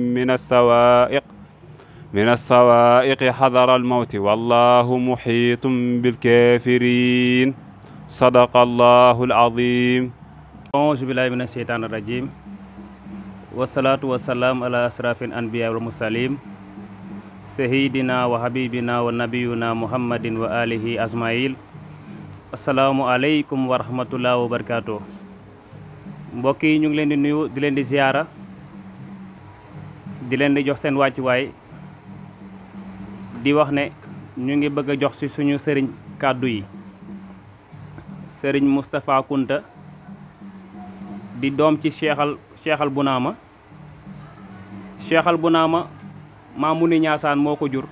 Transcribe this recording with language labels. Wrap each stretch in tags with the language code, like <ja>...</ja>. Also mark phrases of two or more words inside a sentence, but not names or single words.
<ar>من الصواعق حذر الموت والله محيط بالكافرين صدق الله العظيم. أعوذ بالله من الشيطان الرجيم والصلاة والسلام على أشرف الأنبياء والمرسلين سيدنا وحبيبنا ونبينا محمد وآله أجمعين. السلام عليكم ورحمة الله وبركاته.</ar> <wo>Mbokk yi ñu ngi leen di nuyu di leen di ziyaara di leen di jox seen wàccuwaay di wax ne ñu ngi bëgg a jox ci suñu sëriñ kàddu yi sëriñ Moustapha Kounta di doom ci Cheikhal Bounama Mamouni Ndiassane moo ko jur.</wo>